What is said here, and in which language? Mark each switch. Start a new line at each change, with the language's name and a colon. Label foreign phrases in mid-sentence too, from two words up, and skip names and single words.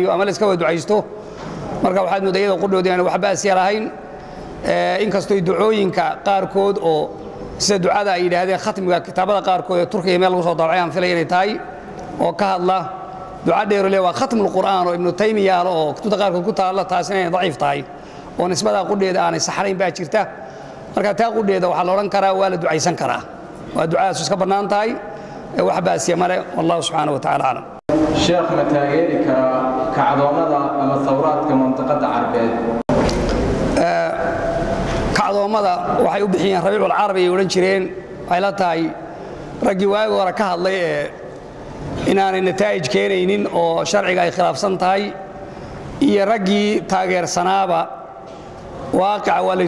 Somali: ama la iska wada ducaysto marka waxaad moodayada qudhoodii aan waxba asiyarahayn in kastoo ducooyinka qaarkood oo sida ducada ay yiraahdeen khatmiga kitaabada qaarkood ee Turkiga meel lagu soo daabacay aan filay inay tahay oo ka hadla duca dheer leh waa
Arabic: ختم القرآن
Somali: oo ibn Taymiyyah oo kutubta qaarkood ku taala taasina inay daciif tahay oo nisbada qudheeda aanay saxarayn baa jirta marka taa qudheeda waxa la oran karaa waa la ducaysan karaa waa ducaas iska banaan tahay wax baasiya mare
Arabic: والله سبحانه وتعالى أعلم
Somali: sheekh mataageerika kacdoonada ama thawraadka mantiqada Carbeed kacdoomada waxay u bixiyeen Rabiicul Arabi ay oran jireen ay la tahay ragii waagi hore ka hadlay inaanay nataa'ij keenaynin oo sharciga ay khilaafsan tahay iyo ragii taageersanaaba waaqica waa la